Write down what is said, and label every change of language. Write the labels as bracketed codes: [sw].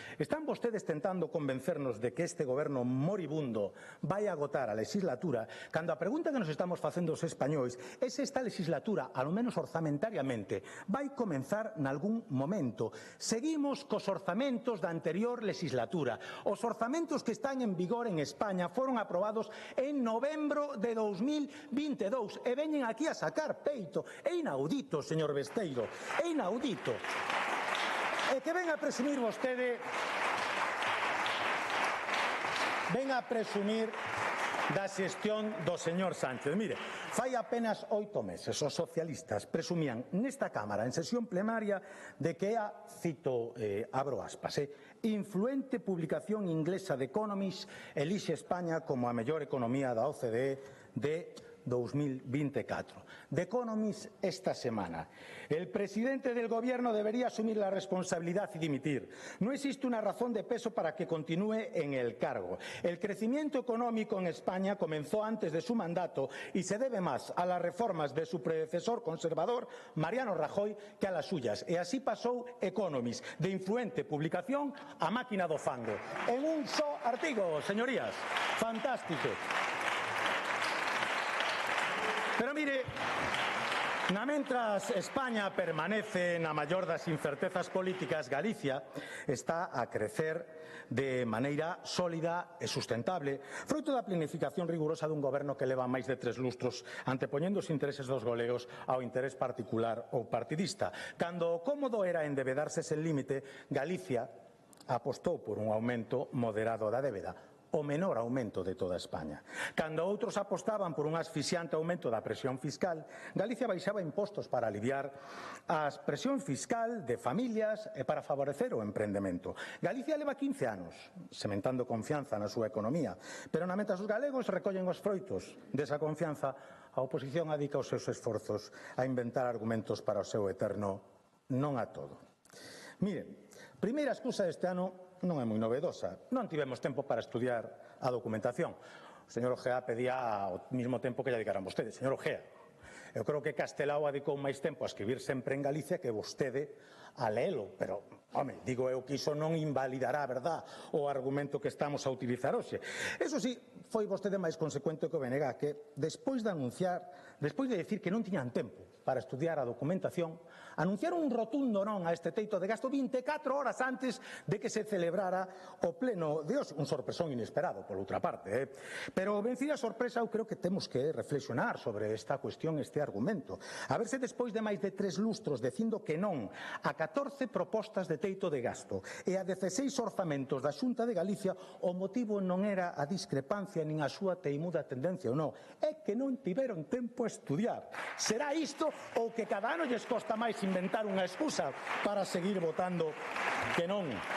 [gl] Están vostedes tentando convencernos de que este goberno moribundo vai agotar a legislatura, cando a pregunta que nos estamos facendo os españois é se esta legislatura, ao menos orzamentariamente, vai comenzar nalgún momento. Seguimos cos orzamentos da anterior legislatura. Os orzamentos que están en vigor en España foron aprobados en novembro de 2022 e veñen aquí a sacar peito. É inaudito, señor Besteiro, é inaudito. E que ven a presumir vostede, ven a presumir da xestión do señor Sánchez. Mire, fai apenas 8 meses os socialistas presumían nesta Cámara, en sesión plenaria, de que a, cito, abro aspas, influente publicación inglesa de Economist elixe España como a mellor economía da OCDE de 2024. The Economist esta semana. [es] El presidente del Gobierno debería asumir la responsabilidad y dimitir. No existe una razón de peso para que continúe en el cargo. El crecimiento económico en España comenzó antes de su mandato y se debe más a las reformas de su predecesor conservador, Mariano Rajoy, que a las suyas. [gl] E así pasou Economist, de influente publicación a máquina do fango. En un só artigo, señorías. Fantástico. Pero mire, mentras España permanece na maior das incertezas políticas, Galicia está a crecer de maneira sólida e sustentable, fruto da planificación rigurosa dun goberno que leva máis de 3 lustros antepoñendo os intereses dos galegos ao interés particular ou partidista. Cando o cómodo era endebedarse sen límite, Galicia apostou por un aumento moderado da débeda, o menor aumento de toda España. Cando outros apostaban por un asfixiante aumento da presión fiscal, Galicia baixaba impostos para aliviar a presión fiscal de familias e para favorecer o emprendemento. Galicia leva 15 anos sementando confianza na súa economía, pero mentres os galegos recollen os froitos desa confianza, a oposición adica os seus esforzos a inventar argumentos para o seu eterno non a todo. Miren, primeira excusa deste ano non é moi novedosa. Non tivemos tempo para estudiar a documentación. O señor Ojea pedía ao mesmo tempo que lle dedicaran vostedes. Señor Ojea, eu creo que Castelao dedicou máis tempo a escribir sempre en Galicia que vostede a leelo, pero, home, digo eu que iso non invalidará, verdad, o argumento que estamos a utilizar hoxe. Eso sí, foi vostede máis consecuente que o BNG, que despois de decir que non tiñan tempo para estudiar a documentación, anunciaron un rotundo non a este teito de gasto 24 horas antes de que se celebrara o pleno de hoxe. Un sorpresón inesperado, por outra parte. Pero, vencida a sorpresa, eu creo que temos que reflexionar sobre esta cuestión, este argumento. A ver se despois de máis de 3 lustros dicindo que non a 14 propostas de teito de gasto e a 16 orzamentos da Xunta de Galicia, o motivo non era a discrepancia nin a súa teimuda tendencia ou non, é que non tiveron tempo a estudiar. Será isto ou que cada ano lles costa máis inventar unha excusa para seguir votando que non?